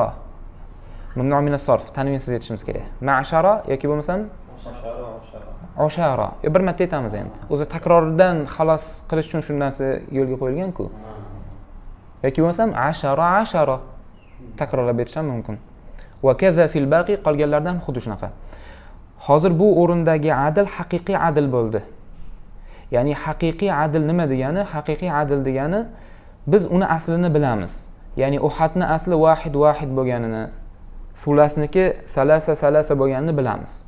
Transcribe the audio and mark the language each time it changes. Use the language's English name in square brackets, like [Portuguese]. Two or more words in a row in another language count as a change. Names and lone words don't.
[Arabic] ممنوع من الصرف. [Uzbek] Tanvinsiz aytishimiz kerak. Ma'shara yoki bo'lmasam ushara. Bir marta aytamiz endi. O'zi takrordan xalos qilish uchun shu narsa yo'lga qo'yilgan-ku. Yoki bo'lmasam ashara. Takrorlab berish ham mumkin. [Arabic] وكذا في الباقي, [Uzbek] qolganlardan xuddi shunaqa. Hozir bu o'rindagi adl haqiqiy adl bo'ldi. Ya'ni haqiqiy adl nima degani? Haqiqiy adl degani biz uni aslini bilamiz. Ya'ni uhadni asli wahid bo'lganini, sulasniki salasa bo'lganini bilamiz.